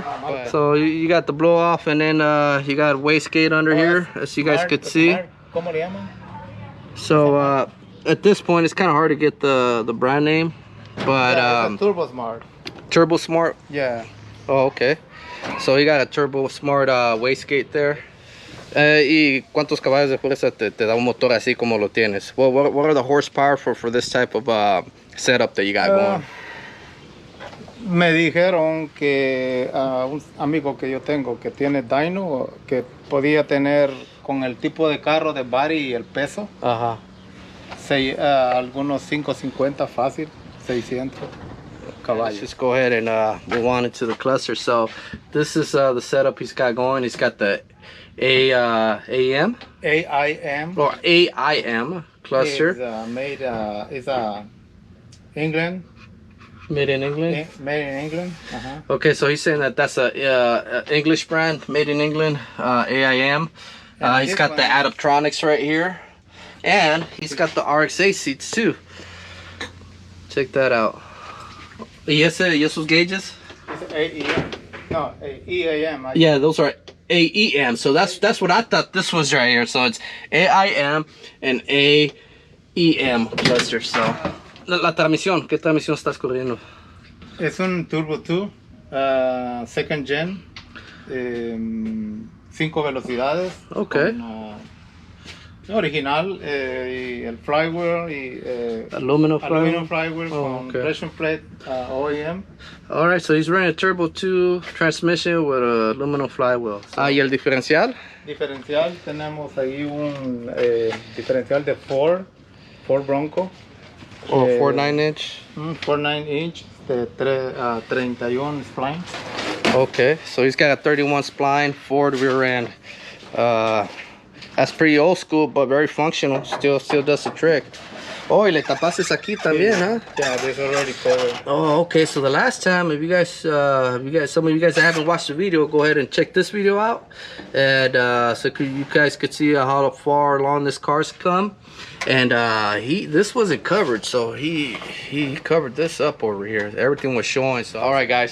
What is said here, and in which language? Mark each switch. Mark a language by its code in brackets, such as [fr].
[en] But so you got the blow off, and then you got wastegate under here, as you guys could see. So at this point, it's kind of hard to get the brand name, but Turbo Smart. Turbo Smart. Yeah. Oh, okay. So you got a Turbo Smart wastegate there. [es] ¿Y cuántos caballos de fuerza te da un motor así como lo tienes? [en] What are the horsepower for this type of setup that you got going? [es] Me dijeron que un amigo que yo tengo que tiene dyno, que podía tener con el tipo de carro de body y el peso, algunos 550 fácil, 600 caballos. [en] Let's just go ahead and move on into the cluster. So this is the setup he's got going. He's got the AIM or AIM cluster. It's England. Made in England. Made in England. Okay, so he's saying that that's a English brand, made in England, AIM. He's got the Autotronics right here, and he's got the RX8 seats too. Check that out. [es] ¿Y esos [en] gauges? It's AEM. No, EAM. Yeah, those are AEM. So that's what I thought this was right here. So it's AIM and AEM cluster. [es] So la transmisión, ¿qué transmisión estás corriendo? Es un Turbo 2, second gen, 5 velocidades. [en] Okay. [es] Con, Original, y el flywheel y [en] aluminum flywheel con pressure plate OEM. All right, so he's running a turbo 2 transmission with a aluminum flywheel. [es] ¿Y el diferencial? Diferencial, tenemos ahí un diferencial de Ford Bronco. [en] Oh, 4.9-inch. 4.9-inch de 31 spline. Okay, so he's got a 31 spline Ford rear end. That's pretty old school, but very functional. Still does the trick. [es] Oh, y le tapaste aquí también, huh? [en] Yeah, this already covered. Oh, okay. So the last time, if you guys, some of you guys that haven't watched the video, go ahead and check this video out, and so you guys could see how far along this car's come. And this wasn't covered, so he covered this up over here. Everything was showing. So all right, guys.